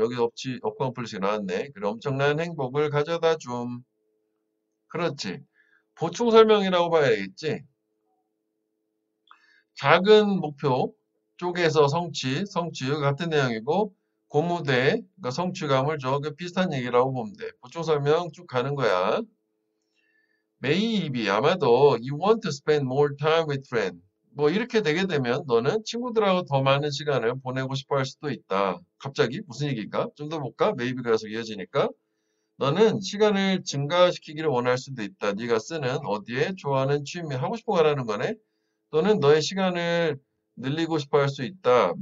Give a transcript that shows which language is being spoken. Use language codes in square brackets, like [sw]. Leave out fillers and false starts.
[ko] 여기 accomplish 나왔네. 그래, 엄청난 행복을 가져다 줌. 그렇지. 보충 설명이라고 봐야겠지. 작은 목표 쪽에서 성취 같은 내용이고 고무대, 그러니까 성취감을 줘. 그 비슷한 얘기라고 보면 돼. 보충 설명 쭉 가는 거야. [en] Maybe [ko] 아마도 [en] you want to spend more time with friends. [ko] 뭐 이렇게 되게 되면 너는 친구들하고 더 많은 시간을 보내고 싶어 할 수도 있다. 갑자기 무슨 얘기일까? 좀 더 볼까? Maybe가 계속 이어지니까. 너는 시간을 증가시키기를 원할 수도 있다. 네가 쓰는 어디에 좋아하는 취미 하고 싶은 거라는 거네. 또는 너의 시간을 늘리고 싶어 할 수 있다.